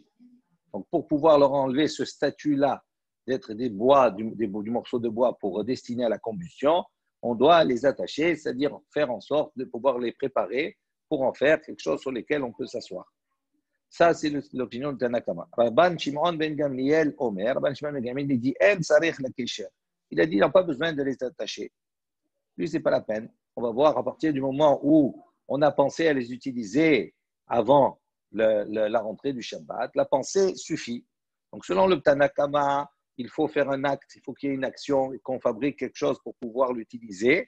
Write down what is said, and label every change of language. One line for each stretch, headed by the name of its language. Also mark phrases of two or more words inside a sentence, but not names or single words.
French: Donc, pour pouvoir leur enlever ce statut-là d'être des bois, du morceau de bois pour destiner à la combustion, on doit les attacher, c'est-à-dire faire en sorte de pouvoir les préparer pour en faire quelque chose sur lequel on peut s'asseoir. Ça, c'est l'opinion de Tanakama. Rabban Shimon ben Gamliel Omer, Rabban Shimon ben Gamliel, il dit,
Hebrew: אין צריך לקשר.
French: Il a dit, il n'a pas besoin de les attacher. Lui, ce n'est pas la peine. On va voir à partir du moment où on a pensé à les utiliser avant la rentrée du Shabbat, la pensée suffit. Donc, selon le Tanakama, il faut faire un acte, il faut qu'il y ait une action et qu'on fabrique quelque chose pour pouvoir l'utiliser.